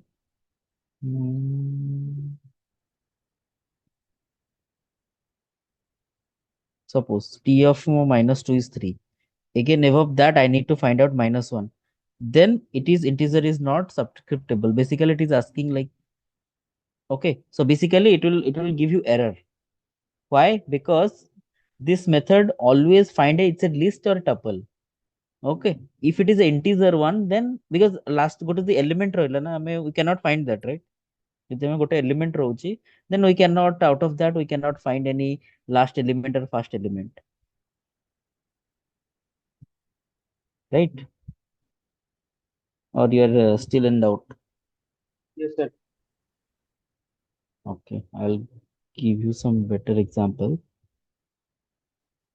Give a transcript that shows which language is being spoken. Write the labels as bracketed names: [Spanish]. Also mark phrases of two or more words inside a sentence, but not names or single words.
[English] Hmm, suppose t of minus 2 is 3 again above that I need to find out minus 1 then it is integer is not subscriptable basically it is asking like okay so basically it will give you error. Why? Because this method always find it's a list or tuple. Okay, if it is an integer one then because last go to the element [Odia] ରହିଲା ନା ଆମେ [English] we cannot find that right [Odia] ଯଦି ଆମେ ଗୋଟେ [English] element ରହୁଛି then we cannot out of that we cannot find any last element or first element right or you are still in doubt. Yes, sir. Okay, I'll give you some better example.